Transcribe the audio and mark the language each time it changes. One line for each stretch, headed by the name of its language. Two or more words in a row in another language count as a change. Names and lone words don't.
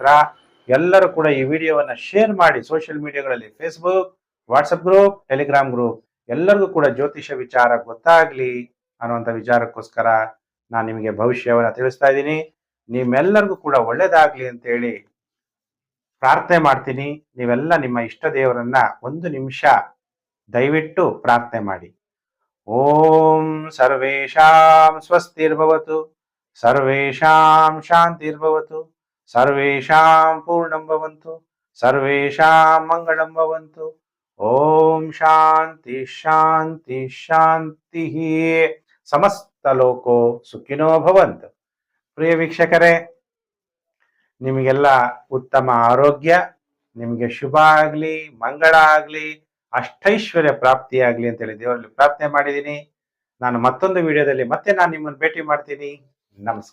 Kannada: ಎಲ್ಲರೂ ಕೂಡ ಈ ವಿಡಿಯೋವನ್ನ ಶೇರ್ ಮಾಡಿ
English: social mediaಗಳಲ್ಲಿ,
Kannada: ಫೇಸ್ಬುಕ್, ವಾಟ್ಸಪ್ ಗ್ರೂಪ್, ಟೆಲಿಗ್ರಾಮ್ ಗ್ರೂಪ್, ಎಲ್ಲರಿಗೂ ಕೂಡ ಜ್ಯೋತಿಷ ವಿಚಾರ ಗೊತ್ತಾಗ್ಲಿ ಅನ್ನುವಂಥ ವಿಚಾರಕ್ಕೋಸ್ಕರ ನಾನು ನಿಮಗೆ ಭವಿಷ್ಯವನ್ನ ತಿಳಿಸ್ತಾ ಇದ್ದೀನಿ. ನಿಮ್ಮೆಲ್ಲರಿಗೂ ಕೂಡ ಒಳ್ಳೇದಾಗ್ಲಿ ಅಂತ ಹೇಳಿ ಪ್ರಾರ್ಥನೆ ಮಾಡ್ತೀನಿ. ನೀವೆಲ್ಲ ನಿಮ್ಮ ಇಷ್ಟ ದೇವರನ್ನ 1 ನಿಮಿಷ ದಯವಿಟ್ಟು ಪ್ರಾರ್ಥನೆ ಮಾಡಿ.
Sanskrit: ಓಂ ಸರ್ವೇಷಾಂ ಸ್ವಸ್ತಿರ್ಭವತು, ಸರ್ವೇಷಾಂ ಶಾಂತಿರ್ಭವತು, ಸರ್ವೇಷಾಂ ಪೂರ್ಣಂ ಭವಂತು, ಸರ್ವೇಷಾಂ ಮಂಗಳಂ ಭವಂತು. ಓಂ ಶಾಂತಿ ಶಾಂತಿ ಶಾಂತಿ. ಸಮಸ್ತ ಲೋಕೋ ಸುಖಿನೋ ಭವಂತು.
Kannada: ಪ್ರಿಯ ವೀಕ್ಷಕರೇ, ನಿಮಗೆಲ್ಲ ಉತ್ತಮ ಆರೋಗ್ಯ, ನಿಮಗೆ ಶುಭ ಆಗ್ಲಿ, ಮಂಗಳ ಆಗ್ಲಿ, ಅಷ್ಟೈಶ್ವರ್ಯ ಪ್ರಾಪ್ತಿಯಾಗ್ಲಿ ಅಂತೇಳಿ ದೇವರಲ್ಲಿ ಪ್ರಾರ್ಥನೆ ಮಾಡಿದ್ದೀನಿ. ನಾನು ಮತ್ತೊಂದು ವಿಡಿಯೋದಲ್ಲಿ ಮತ್ತೆ ನಾನು ನಿಮ್ಮನ್ನು ಭೇಟಿ ಮಾಡ್ತೀನಿ.